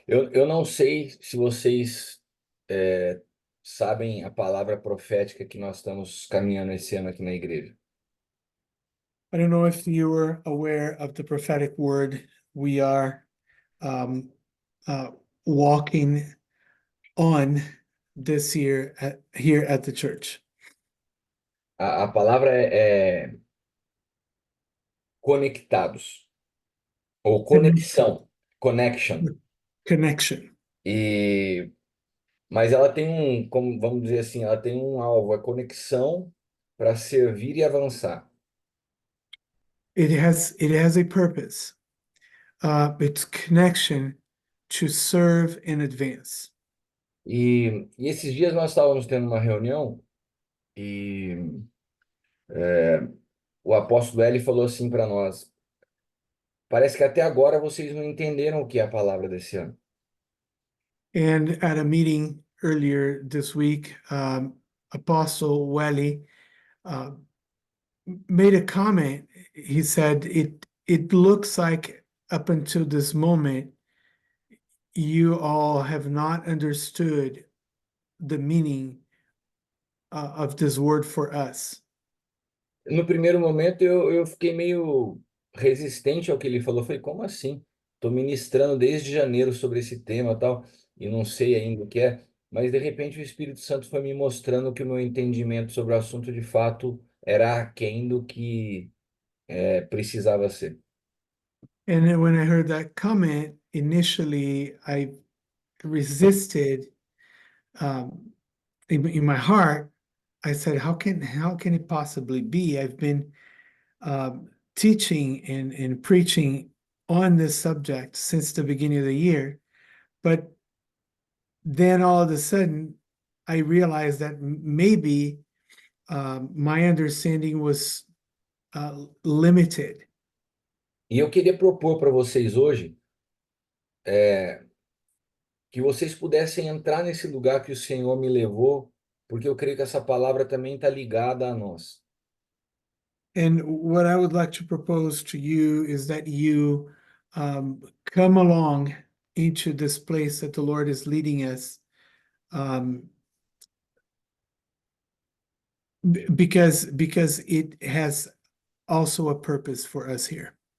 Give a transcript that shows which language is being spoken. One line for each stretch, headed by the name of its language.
Portuguese: Eu não sei se vocês é, sabem a palavra profética que nós estamos caminhando esse ano aqui na igreja.
English: I don't know if you were aware of the prophetic word we are um, uh, walking on this year here at the church.
Portuguese: A palavra é conectados, ou
English: Connection.
Portuguese: conexão,
English: connection. Connection.
Portuguese: E, mas ela tem como vamos dizer assim, ela tem um alvo, a conexão para servir e avançar.
English: It has a purpose. It's connection to serve in advance.
Portuguese: E esses dias nós estávamos tendo uma reunião e o apóstolo Eli falou assim para nós: parece que até agora vocês não entenderam o que é a palavra desse ano.
English: And at a meeting earlier this week, Apostle Welly uh, made a comment. He said it looks like up until this moment you all have not understood the meaning of this word for us.
Portuguese: No primeiro momento eu fiquei meio resistente ao que ele falou. Falei, como assim? Estou ministrando desde janeiro sobre esse tema e tal, e não sei ainda o que é. Mas de repente o Espírito Santo foi me mostrando que o meu entendimento sobre o assunto de fato era aquém do que precisava ser.
English: And then when I heard that comment, initially I resisted in my heart. I said, how can it possibly be? I've been teaching and preaching on this subject since the beginning of the year, but then all of a sudden I realized that maybe my understanding was limited.
Portuguese: E eu queria propor para vocês hoje que vocês pudessem entrar nesse lugar que o Senhor me levou, porque eu creio que essa palavra também está ligada a nós.
English: And what I would like to propose to you is that you come along into this place that the Lord is leading us, um, because it has also a purpose for us here.